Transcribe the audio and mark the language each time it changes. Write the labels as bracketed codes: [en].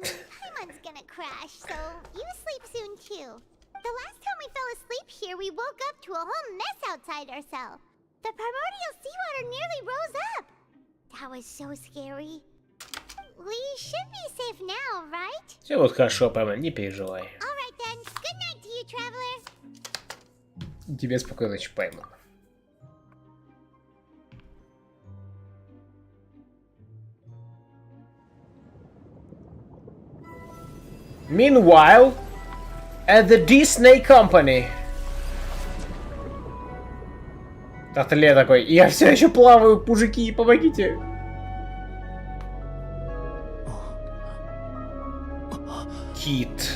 [en] Paimon's gonna crash, so you sleep soon too. The last time we fell asleep here, we woke up to a whole mess outside our cell. The primordial seawater nearly rose up. That was so scary. We should be safe now, right? [ru] Все вот хорошо, Паймон, не переживай. [en] Alright then, good night to you, traveler. [ru] Тебе спокойной ночи, Паймон. [en] Meanwhile, at the Disney Company. [ru] Тартале такой, я все еще плаваю, мужики, помогите. Кит.